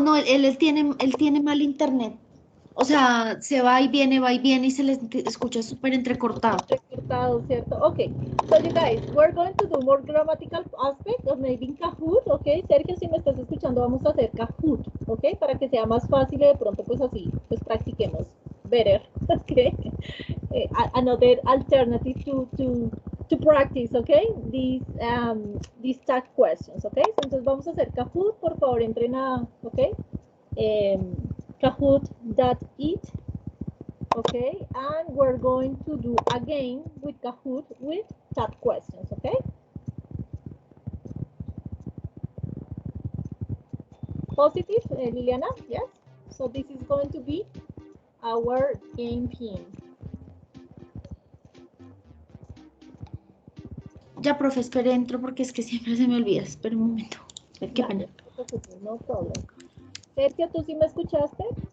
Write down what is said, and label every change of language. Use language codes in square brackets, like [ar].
[es] No, él tiene mal internet. O sea, va y viene y se le escucha súper entrecortado. Entrecortado, ¿cierto? Okay. [en] So you guys, we're going to do more grammatical aspect of maybe Kahoot, okay? [es] Sergio, si me estás escuchando, vamos a hacer Kahoot, okay? Para que sea más fácil y de pronto pues así, pues practiquemos better, okay? [en] Another alternative to practice, okay? These tag questions, okay? [es] So, entonces vamos a hacer Kahoot, por favor, entren a, okay? [en] Kahoot.it. Okay, and we're going to do a game with Kahoot with chat questions, okay? Positive, Liliana, yes? So this is going to be our game pin. [es] Ya, profe, espere, entro porque es que siempre se me olvida. Espera un momento. Qué pena. [en] No problem. [es] Sergio, ¿tú sí me escuchaste?